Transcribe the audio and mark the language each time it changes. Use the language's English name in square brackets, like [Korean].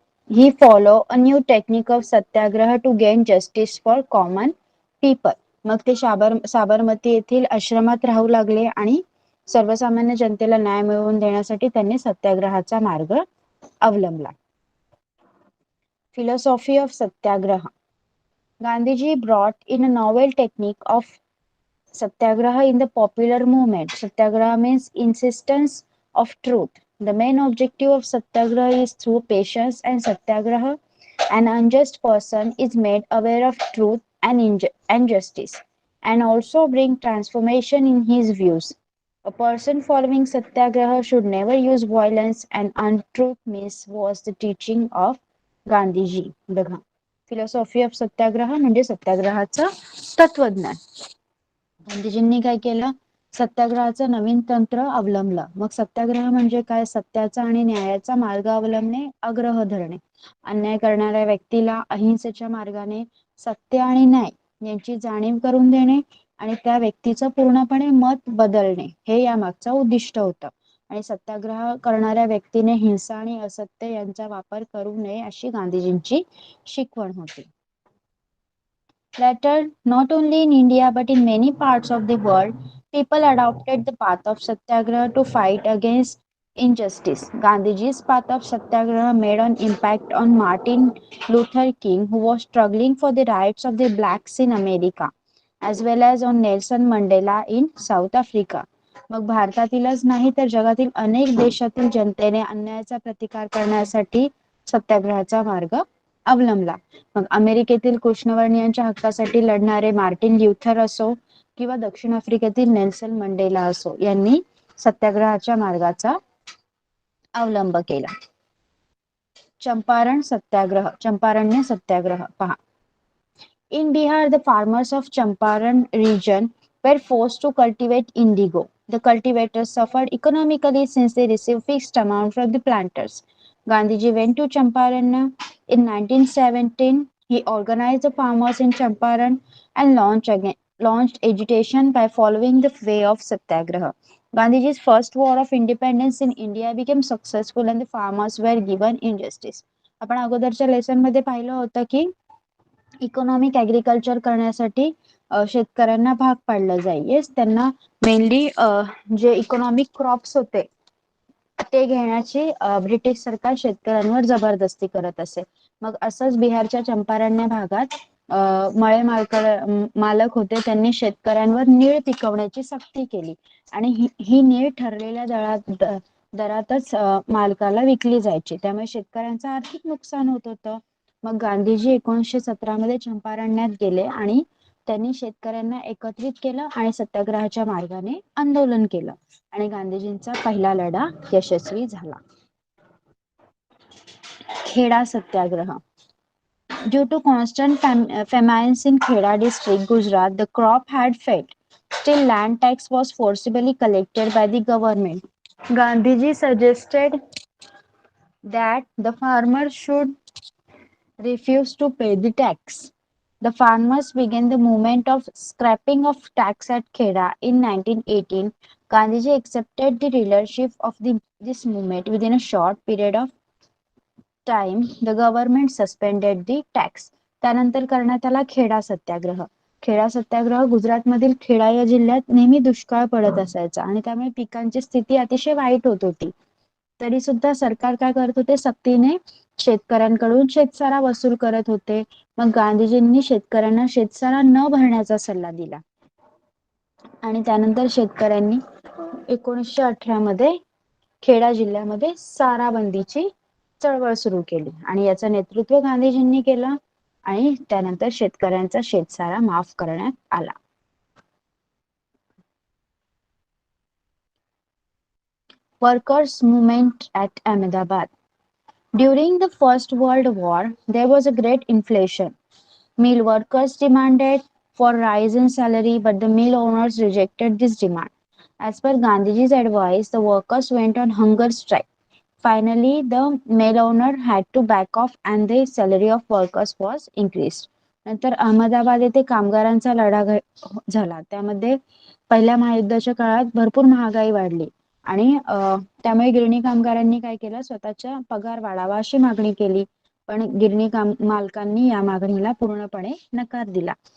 [English] he follow a new technique of satyagraha to gain justice for common people. [Marathi] मग ते साबरमती येथील आश्रमात राहू लागले आणि सर्वसामान्य जनतेला न्याय मिळवून देण्यासाठी त्यांनी सत्याग्रहाचा मार्ग अवलंबला. [English] Philosophy of Satyagraha. Gandhiji brought in a novel technique of Satyagraha in the popular movement. Satyagraha means insistence of truth. The main objective of Satyagraha is through patience and Satyagraha. An unjust person is made aware of truth and justice and also bring transformation in his views. A person following Satyagraha should never use violence and untruth means was the teaching of Gandhiji. [Marathi] बघा, [English] philosophy of Satyagraha [Marathi] म्हणजे सत्याग्रहाचं तत्वज्ञान. गांधीजींनी काय केलं, सत्याग्रहाचं नवीन तंत्र अवलंबलं. मग सत्याग्रह म्हणजे काय, सत्याचा आणि न्यायाचा मार्ग अवलंबणे, आग्रह धरणे, अन्याय करणाऱ्या व्यक्तीला अहिंसेच्या मार्गाने सत्य आणि न्याय यांची जाणीव करून देणे आणि त्या व्यक्तीचं पूर्णपणे मत बदलणे हे या मागचं उद्दिष्ट होतं. आणि सत्याग्रह करणाऱ्या व्यक्तीने हिंसा आणि असत्य यांचा वापर करू नये अशी गांधीजींची शिकवण होती. [English] Later, not only in India but in many parts of the world, people adopted the path of satyagraha to fight against injustice. Gandhiji's path of satyagraha made an impact on Martin Luther King, who was struggling for the rights of the blacks in America, as well as on Nelson Mandela in South Africa. [Marathi] मग भारतातीलच नाही तर जगातील अनेक देशातील जनतेने अन्यायाचा प्रतिकार करण्यासाठी सत्याग्रहाचा मार्ग अवलंबला. मग अमेरिकेतील कृष्णवर्णीयांच्या हक्कासाठी लढणारे मार्टिन ल्युथर असो किंवा दक्षिण आफ्रिकेतील नेल्सन मंडेला असो, यांनी सत्याग्रहाच्या मार्गाचा अवलंब केला. चंपारण सत्याग्रह. चंपारण्य सत्याग्रह पहा. [English] In Bihar, the farmers of Champaran region were forced to cultivate indigo. The cultivators suffered economically since they received fixed amount from the planters. Gandhiji went to Champaran in 1917. He organized the farmers in Champaran and launched agitation by following the way of Satyagraha. Gandhiji's first war of independence in India became successful and the farmers were given injustice. [Marathi] आपण अगोदरच्या lesson मध्ये पाहिलं होतं की economic agriculture करण्यासाठी शेतकऱ्यांना भाग पाडलं जाईल. येस, त्यांना मेनली जे इकॉनॉमिक क्रॉप्स होते ते घेण्याची ब्रिटिश सरकार शेतकऱ्यांवर जबरदस्ती करत असे. मग असंच बिहारच्या चंपारण्य भागात मळे मालक होते, त्यांनी शेतकऱ्यांवर नीळ पिकवण्याची सक्ती केली आणि ही नीळ ठरलेल्या दरातच मालकाला विकली जायची. त्यामुळे शेतकऱ्यांचं आर्थिक नुकसान होत होतं. मग गांधीजी 1917 मध्ये चंपारण्यात गेले आणि त्यांनी शेतकऱ्यांना एकत्रित केलं आणि सत्याग्रहाच्या मार्गाने आंदोलन केलं आणि गांधीजींचा पहिला लढा यशस्वी झाला. खेडा सत्याग्रह. [English] Due to constant famines in Kheda district, Gujarat, the crop had failed. Still, land tax was forcibly collected by the government. Gandhiji suggested that the farmers should refuse to pay the tax. The farmers began the movement of scrapping of tax at Kheda in 1918. Gandhiji accepted the leadership of this movement. Within a short period of time, the government suspended the tax. [Marathi] त्यानंतर करण्यात आला खेडा सत्याग्रह. खेडा सत्याग्रह गुजरातमधील खेडा या जिल्ह्यात नेहमी दुष्काळ पडत असायचा आणि त्यामुळे पिकांची स्थिती अतिशय वाईट होत होती. तरी सुद्धा सरकार काय करत होते, सक्तीने शेतकऱ्यांकडून शेतसारा वसूल करत होते. मग गांधीजींनी शेतकऱ्यांना शेतसारा न भरण्याचा सल्ला दिला आणि त्यानंतर शेतकऱ्यांनी 1918 मध्ये खेडा जिल्ह्यामध्ये सारा बंदीची चळवळ सुरू केली आणि याचं नेतृत्व गांधीजींनी केलं आणि त्यानंतर शेतकऱ्यांचा शेतसारा माफ करण्यात आला. [English] Workers' movement at Ahmedabad. During the First World War, there was a great inflation. Mill workers demanded for rise in salary, but the mill owners rejected this demand. As per Gandhiji's advice, the workers went on hunger strike. Finally, the mill owner had to back off and the salary of workers was increased. [Marathi] नंतर अहमदाबाद येथे कामगारांचा लढा झाला. त्यामध्ये पहिल्या महायुद्धाच्या काळात भरपूर महागाई वाढली आणि त्यामुळे गिरणी कामगारांनी काय केलं, स्वतःचा पगार वाढावा अशी मागणी केली. पण गिरणी मालकांनी या मागणीला पूर्णपणे नकार दिला.